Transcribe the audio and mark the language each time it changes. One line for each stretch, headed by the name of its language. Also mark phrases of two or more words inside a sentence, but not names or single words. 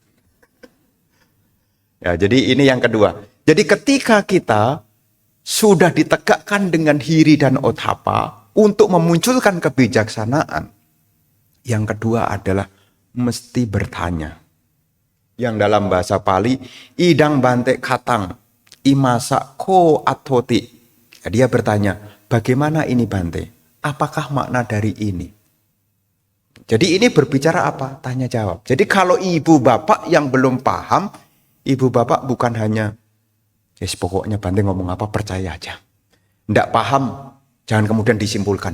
Indonesian: Ya, jadi ini yang kedua. Jadi ketika kita sudah ditegakkan dengan hiri dan othapa untuk memunculkan kebijaksanaan, yang kedua adalah mesti bertanya. Yang dalam bahasa Pali,
Pali: idang bante katang, imasa ko atoti.
Indonesian: Dia bertanya, bagaimana ini Bante? Apakah makna dari ini? Jadi ini berbicara apa? Tanya jawab. Jadi kalau ibu bapak yang belum paham, ibu bapak bukan hanya, yes, pokoknya Bante ngomong apa percaya aja. Tidak paham, jangan kemudian disimpulkan.